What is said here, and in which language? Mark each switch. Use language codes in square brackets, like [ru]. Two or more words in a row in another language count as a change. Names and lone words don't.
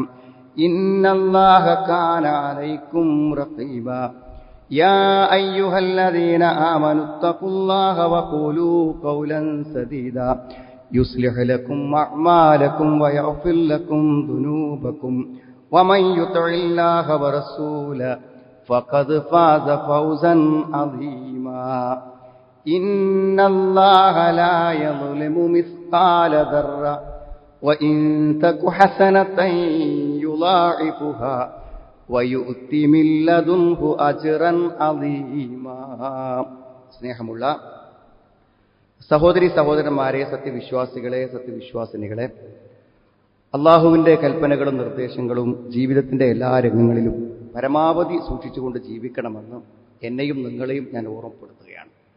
[ar] إن الله كان عليكم رقيبا يا أيها الذين آمنوا اتقوا الله وقولوا قولا سديدا يصلح لكم أعمالكم ويغفر لكم ذنوبكم ومن يطع الله ورسوله فقد فاز فوزا عظيما إن الله لا يظلم مثقال ذرة وإن تك حسنة يضاعفها ويؤتي من لدنه أجرا عظيما [ml] സ്നേഹമുള്ള സഹോദരി സഹോദരന്മാരെ, സത്യവിശ്വാസികളെ, സത്യവിശ്വാസിനികളെ, അള്ളാഹുവിൻ്റെ കൽപ്പനകളും നിർദ്ദേശങ്ങളും ജീവിതത്തിൻ്റെ എല്ലാ രംഗങ്ങളിലും പരമാവധി സൂക്ഷിച്ചുകൊണ്ട് ജീവിക്കണമെന്ന് എന്നെയും നിങ്ങളെയും ഞാൻ ഓർമ്മപ്പെടുത്തുകയാണ്.